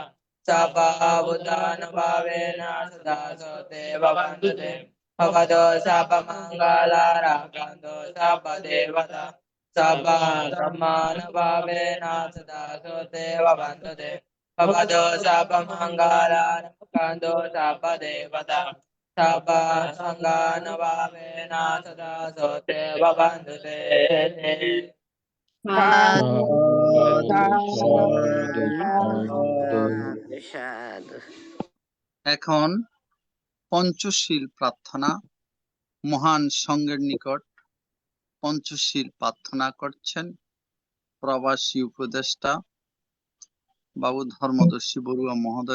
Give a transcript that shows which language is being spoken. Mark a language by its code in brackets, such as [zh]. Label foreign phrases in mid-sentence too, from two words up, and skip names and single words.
[pi] शापाबुदानुभावेन सदा सोते भवन्तु ते भवतो शापमङ्गलारक्षन्तो शापदेवता शापाब्रह्मानुभावेन सदा सोते भवन्तु ते भवतो शापमङ्गलारक्षन्तो शापदेवता शापसङ्गानुभावेन सदा सोते भवन्तु ते। সাধু সাধু। [bn] এখন পঞ্চশীল প্রার্থনা। মহান সংঘের নিকট পঞ্চশীল প্রার্থনা করছেন প্রবাসী উপদেষ্টা বাবু ধর্মদর্শী বড়ুয়া মহোদয়।